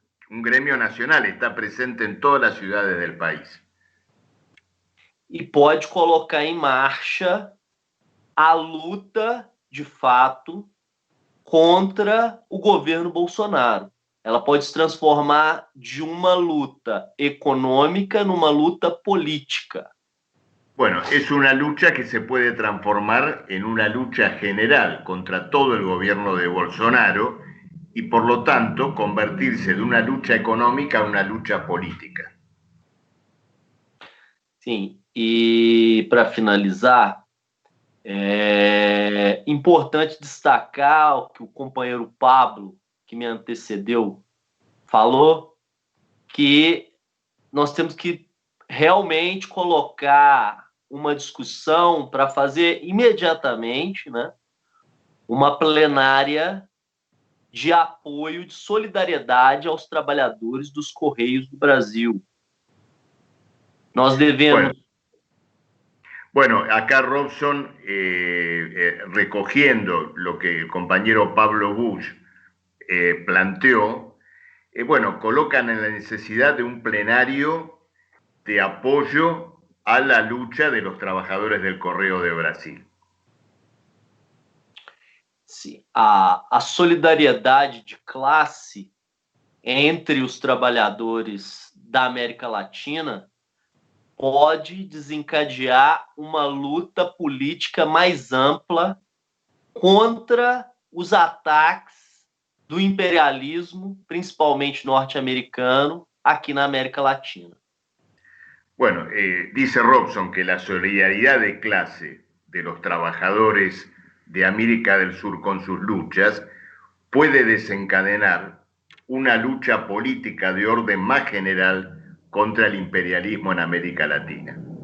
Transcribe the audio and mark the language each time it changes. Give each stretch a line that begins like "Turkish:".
Spanish: Un gremio nacional, está presente en todas las ciudades del país.
Portuguese: E pode colocar em marcha a luta, de fato, contra o governo Bolsonaro. Ela pode se transformar de uma luta econômica numa luta política.
Spanish: Bueno, es una lucha que se puede transformar en una lucha general contra todo el gobierno de Bolsonaro y por lo tanto convertirse de una lucha económica a una lucha política.
Portuguese: Sim, e para finalizar, é importante destacar o que o companheiro Pablo, que me antecedeu, falou, que nós temos que realmente colocar uma discussão para fazer imediatamente, né, uma plenária de apoio, de solidariedade aos trabalhadores dos Correios do Brasil. Nós devemos...
Spanish: Bueno, acá Robson, recogiendo lo que el compañero Pablo Busch planteó, bueno, colocan en la necesidad de un plenario de apoyo a la lucha de los trabajadores del Correo de Brasil.
Portuguese: Sim, a solidariedade de classe entre os trabalhadores da América Latina pode desencadear uma luta política mais ampla contra os ataques do imperialismo, principalmente norte-americano, aqui na América Latina.
Spanish: Bueno, dice Robson que la solidaridad de clase de los trabajadores de América del Sur con sus luchas puede desencadenar una lucha política de orden más general contra el imperialismo en América Latina.